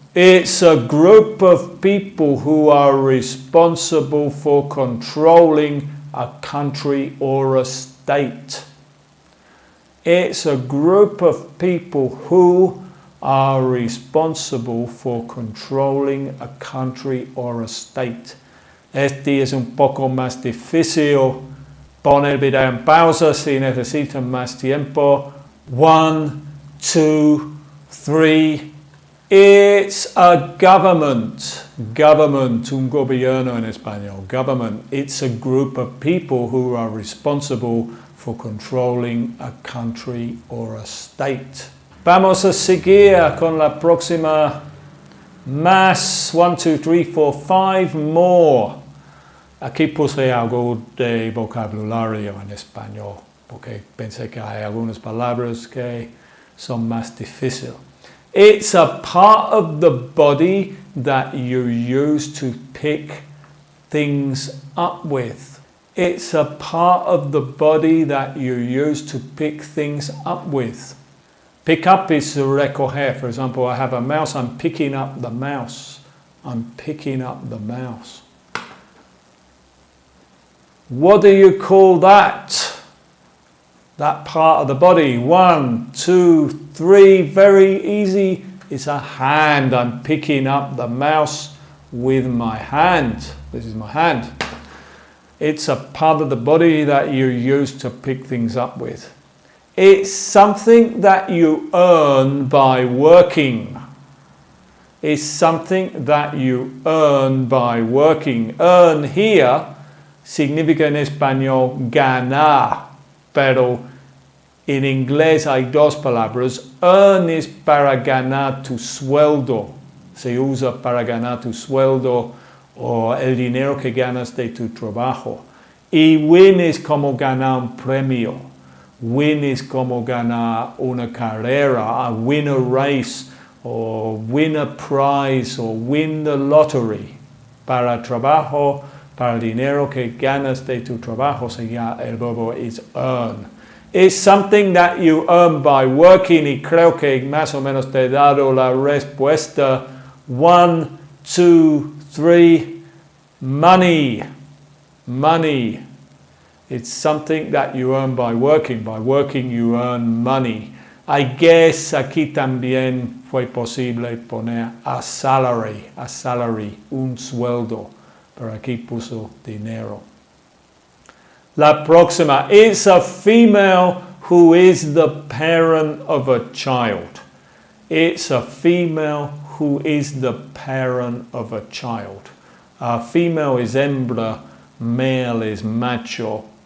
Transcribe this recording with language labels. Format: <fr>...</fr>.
<en>It's a group of people who are responsible for controlling a country or a state. It's a group of people who are responsible for controlling a country or a state.</en> <es>Este es un poco más difícil. Pon el video en pausa si necesitan más tiempo.</es> <en>1, 2, 3. It's a government. Government,</en> <es>un gobierno en español.</es> <en>Government. It's a group of people who are responsible for controlling a country or a state.</en> <es>Vamos a seguir con la próxima. Más.</es> <en>1, 2, 3, 4, 5 more.</en> <es>Aquí puse algo de vocabulario en español porque pensé que hay algunas palabras que son más difíciles.</es> <en>It's a part of the body that you use to pick things up with. It's a part of the body that you use to pick things up with. Pick up is to recoger. For example, I have a mouse, I'm picking up the mouse. I'm picking up the mouse. What do you call that? That part of the body. 1, 2, 3, very easy. It's a hand. I'm picking up the mouse with my hand. This is my hand. It's a part of the body that you use to pick things up with. It's something that you earn by working. It's something that you earn by working. Earn here</en> <es>significa en español ganar, pero en inglés hay 2 palabras. Earn es para ganar tu sueldo. Se usa para ganar tu sueldo o el dinero que ganas de tu trabajo. Y win es como ganar un premio. Win es como ganar una carrera,</es> <en>win a race,</en> <es>o</es> <en>win a prize,</en> <es>o</es> <en>win the lottery.</en> <es>Para trabajo, para el dinero que ganas de tu trabajo, el verbo is earn.</es> <en>It's something that you earn by working,</en> <es>y creo que más o menos te he dado la respuesta.</es> <en>1, 2, 3, money. Money. It's something that you earn by working. By working you earn money. I guess</en> <es>aquí también fue posible poner a salary, un sueldo, pero aquí puso dinero. La próxima,</es> <en>it's a female who is the parent of a child. It's a female who is the parent of a child.</en> <es>Female is hembra, male is macho.</es>